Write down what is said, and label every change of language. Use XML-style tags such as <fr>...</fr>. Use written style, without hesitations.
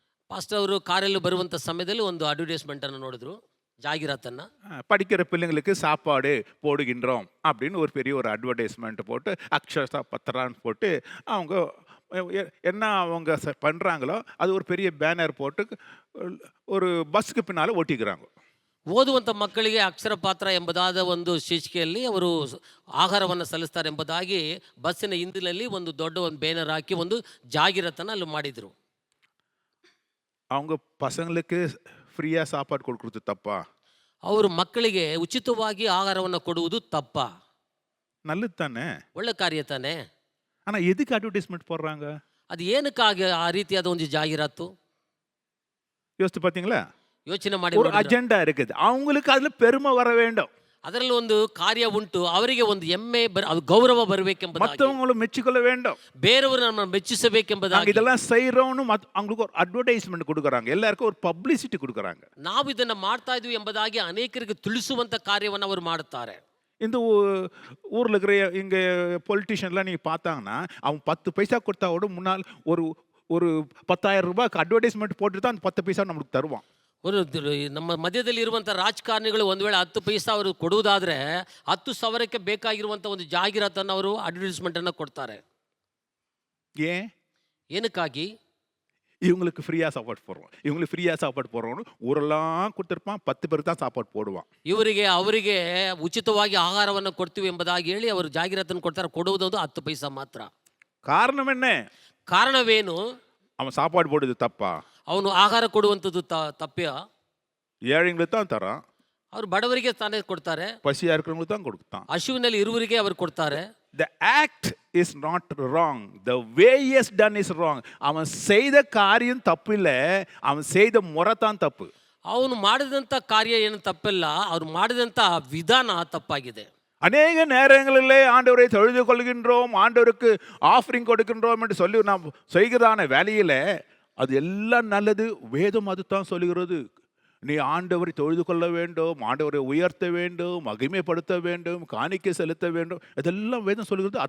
<kn>Pastor ಅವರು ಕಾರಲ್ಲಿ ಬರುವಂಥ ಸಮಯದಲ್ಲಿ ಒಂದು ಅಡ್ವರ್ಟೈಸ್ಮೆಂಟ್ ಅನ್ನು ನೋಡಿದ್ರು, ಜಾಹೀರಾತನ್ನ.</kn> <ta>படிக்கிற பிள்ளைங்களுக்கு சாப்பாடு போடுகின்றோம் அப்படின்னு ஒரு பெரிய ஒரு அட்வர்டைஸ்மெண்ட் போட்டு அக்ஷரா பத்திரான்னு போட்டு அவங்க என்ன அவங்க பண்ணுறாங்களோ அது ஒரு பெரிய பேனர் போட்டு ஒரு பஸ்ஸுக்கு பின்னால் ஒட்டிக்கிறாங்க.</ta> <kn>ಓದುವಂಥ ಮಕ್ಕಳಿಗೆ ಅಕ್ಷರ ಪಾತ್ರ ಎಂಬುದಾದ ಒಂದು ಶೀರ್ಷಿಕೆಯಲ್ಲಿ ಅವರು ಆಹಾರವನ್ನು ಸಲ್ಲಿಸ್ತಾರೆ ಎಂಬುದಾಗಿ ಬಸ್ಸಿನ ಹಿಂದಿನಲ್ಲಿ ಒಂದು ದೊಡ್ಡ ಒಂದು ಬ್ಯಾನರ್ ಹಾಕಿ ಒಂದು ಜಾಹೀರಾತನ್ನು ಅಲ್ಲಿ ಮಾಡಿದರು.</kn> <ta>அவங்க பசங்களுக்கு ஃப்ரீயாக சாப்பாடு கொடுக்குறது தப்பா?</ta> <kn>ಅವರು ಮಕ್ಕಳಿಗೆ ಉಚಿತವಾಗಿ ಆಹಾರವನ್ನು ಕೊಡುವುದು ತಪ್ಪಾ?</kn> <ta>நல்லது தானே,</ta> <kn>ಒಳ್ಳೆ ಕಾರ್ಯ ತಾನೆ.</kn> <ta>ஆனால் எதுக்கு அட்வர்டைஸ்மெண்ட் போடுறாங்க?</ta> <kn>ಅದು ಏನಕ್ಕಾಗಿ ಆ ರೀತಿಯಾದ ಒಂದು ಜಾಹೀರಾತು?</kn> <ta>யோசித்து பார்த்தீங்களா?</ta> <kn>ಯೋಚನೆ ಮಾಡಿ.</kn> <ta>ஒரு அஜெண்டா இருக்குது, அவங்களுக்கு அதில் பெருமை வர வேண்டும்,</ta> <kn>ಅದರಲ್ಲಿ ಒಂದು ಕಾರ್ಯ ಉಂಟು, ಅವರಿಗೆ ಒಂದು ಹೆಮ್ಮೆ ಗೌರವ ಬರಬೇಕೆಂಬುದಾಗಿ,</kn> <ta>மற்றவங்களும் மெச்சிக்கொள்ள வேண்டும்,</ta> <kn>ಬೇರೆಯವರು ನಮ್ಮನ್ನು ಮೆಚ್ಚಿಸಬೇಕೆಂಬುದಾಗಿ</kn> <ta>இதெல்லாம் செய்யறோம்னு அவங்களுக்கு ஒரு அட்வர்டைஸ்மெண்ட் கொடுக்குறாங்க, எல்லாருக்கும் ஒரு பப்ளிசிட்டி கொடுக்குறாங்க.</ta> <kn>ನಾವು ಇದನ್ನ ಮಾಡ್ತಾ ಇದೀವಿ ಎಂಬುದಾಗಿ ಅನೇಕರಿಗೆ ತಿಳಿಸುವಂತ ಕಾರ್ಯವನ್ನು ಅವರು ಮಾಡುತ್ತಾರೆ.</kn> <ta>இந்த ஊரில் இருக்கிற இங்கே பொலிட்டிஷியன்லாம் நீங்கள் பார்த்தாங்கன்னா அவன் 10 பைசா கொடுத்தா கூட முன்னால் ஒரு 10,000 ரூபாய்க்கு அட்வர்டைஸ்மெண்ட் போட்டு தான் அந்த 10 பைசா நம்மளுக்கு தருவான்.</ta> <kn>ನಮ್ಮ ಮಧ್ಯದಲ್ಲಿ ಇರುವಂಥ ರಾಜಕಾರಣಿಗಳು ಒಂದು ವೇಳೆ 10 ಪೈಸಾ ಅವರು ಕೊಡುವುದಾದ್ರೆ 10,000ಕ್ಕೆ ಬೇಕಾಗಿರುವಂಥ ಒಂದು ಜಾಹೀರಾತನ್ನು ಅವರು ಅಡ್ವರ್ಟೈಸ್ಮೆಂಟನ್ನು ಕೊಡ್ತಾರೆ. ಏನಕ್ಕಾಗಿ?</kn> <ta>இவங்களுக்கு ஃப்ரீயாக சாப்பாடு போடுவோம், இவங்களுக்கு ஃப்ரீயாக சாப்பாடு போடுறோன்னு ஊரெல்லாம் கொடுத்துருப்பான், 10 பேருக்கு தான் சாப்பாடு போடுவான்.</ta> <kn>ಅವರಿಗೆ ಉಚಿತವಾಗಿ ಆಹಾರವನ್ನು ಕೊಡ್ತೀವಿ ಎಂಬುದಾಗಿ ಹೇಳಿ ಅವರು ಜಾಹೀರಾತನ್ನು ಕೊಡ್ತಾರೆ, ಕೊಡುವುದೊಂದು 10 ಪೈಸಾ ಮಾತ್ರ.</kn> <ta>காரணம் என்ன?</ta> <kn>ಕಾರಣವೇನು?</kn> <ta>அவன் சாப்பாடு போடுறது தப்பா?</ta> <kn>ಅವನು ಆಹಾರ ಕೊಡುವಂಥದ್ದು ತಪ್ಪ?</kn> <ta>ஏழைங்களுக்கு தான் தரான்,</ta> <kn>ಅವರು ಬಡವರಿಗೆ ತಾನೇ ಕೊಡ್ತಾರೆ,</kn> <ta>பசியா இருக்கிறவங்களுக்கு தான் கொடுத்தான்.</ta> <kn>ಹಸುವಿನಲ್ಲಿ ಇರುವರಿಗೆ ಅವರು ಕೊಡ್ತಾರೆ.</kn> <en>The act is not wrong. The way he has done is wrong.</en> <ta>அவன் செய்த காரியம் தப்பு இல்ல, அவன் செய்த முறை தான் தப்பு.</ta> <kn>ಅವನು ಮಾಡಿದಂಥ ಕಾರ್ಯ ಏನು ತಪ್ಪಿಲ್ಲ, ಅವ್ರು ಮಾಡಿದಂಥ ವಿಧಾನ ತಪ್ಪಾಗಿದೆ.</kn> <ta>அநேக நேரங்களிலே ஆண்டவரை தொழுது கொள்கின்றோம், ஆண்டவருக்கு ஆஃபரிங் கொடுக்கின்றோம் என்று சொல்லி நாம் செய்கிறதான வேலையில அது எல்லாம் நல்லது. வேதம் அதுதான் சொல்லுகிறது. நீ ஆண்டவரை தொழுது கொள்ள வேண்டும், ஆண்டவரை உயர்த்த வேண்டும், மகிமைப்படுத்த வேண்டும், காணிக்கை செலுத்த வேண்டும், இதெல்லாம் வேதம் சொல்லுகிறது.</ta>